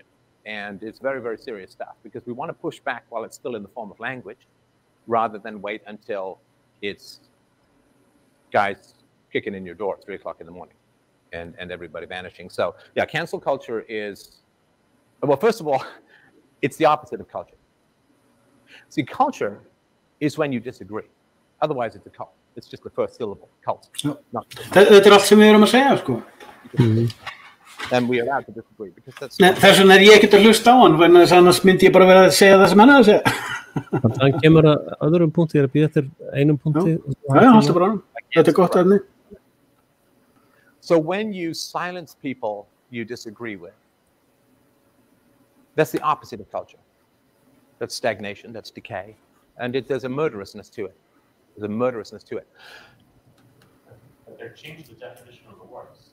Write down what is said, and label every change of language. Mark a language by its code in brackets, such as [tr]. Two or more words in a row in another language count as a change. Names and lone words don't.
[en] And it's very, very serious stuff because we want to push back while it's still in the form of language rather than wait until it's guys kicking in your door at 3 o'clock in the morning and everybody vanishing. So yeah, cancel culture is, well, first of all, it's the opposite of culture. See, culture is when you disagree. Otherwise, it's a cult. It's just the first syllable, cult. [is] Þetta allt sem við erum að segja, sko. [en] And we are allowed to disagree because that's... [is] Þess vegna ég ekkert að hlusta á hann, vegna þess annars myndi ég bara vera að segja það sem hann að segja. Þannig kemur að öðrum punkti, ég að býða eftir einum punkti. Já, alltaf bara. Þetta gott að henni. [en] So when you silence people you disagree with, that's the opposite of culture. That's stagnation, that's decay. And there's a murderousness to it. There's a murderousness to it. But they're changing the definition of the words.